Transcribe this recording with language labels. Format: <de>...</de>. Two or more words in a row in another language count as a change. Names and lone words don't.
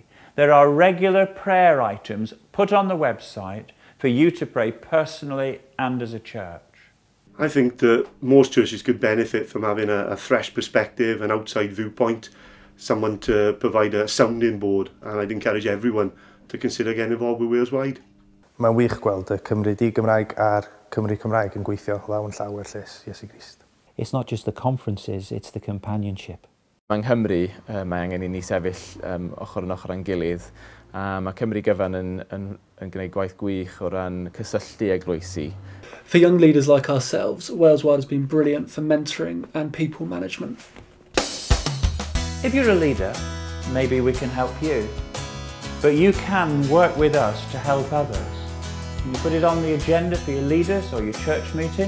<en>There are regular prayer items put on the website for you to pray personally and as a church. I think that most churches could benefit from having a fresh perspective, an outside viewpoint, someone to provide a sounding board, and I'd encourage everyone to consider getting involved with Waleswide.</en> <cy>Mae'n wych gweld y Cymru Di-Gymraeg a'r Cymru Cymraeg yn gweithio lawn llaw i'r llys Iesu Grist.</cy> <en>It's not just the conferences, it's the companionship.</en> <cy>Mae Nghymru, mae angen I ni sefyll ochr yn ochr a'n gilydd, a mae Cymru Gyfan yn gwneud gwaith gwych o ran cysylltu eglwysi.</cy> <en>For young leaders like ourselves, Waleswide has been brilliant for mentoring and people management. If you're a leader, maybe we can help you. But you can work with us to help others. Can you put it on the agenda for your leaders or your church meeting?</en>